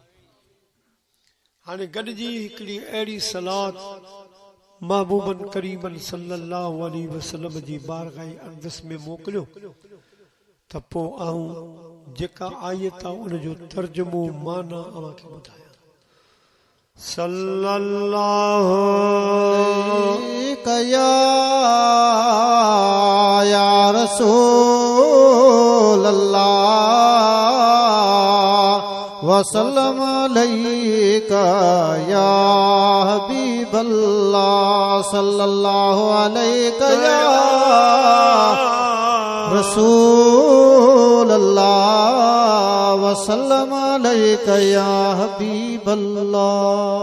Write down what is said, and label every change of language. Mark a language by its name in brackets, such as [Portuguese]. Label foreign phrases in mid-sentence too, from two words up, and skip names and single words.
[Sindhi] हाणे गॾिजी हिकिड़ी अहिड़ी सलात महबूबन करीमन [Arabic] صلى الله عليه وسلم [Sindhi] जी बारगाह अक़दस में मोकिलियो त पोइ आऊं जेका आयत आहे उन जो तर्जुमो माना अव्हांखे ॿुधायां। [Arabic] सल्लल्लाहु يا رسول الله وسلم عليك يا حبيب الله صلى الله عليك يا رسول الله وسلم عليك يا حبيب الله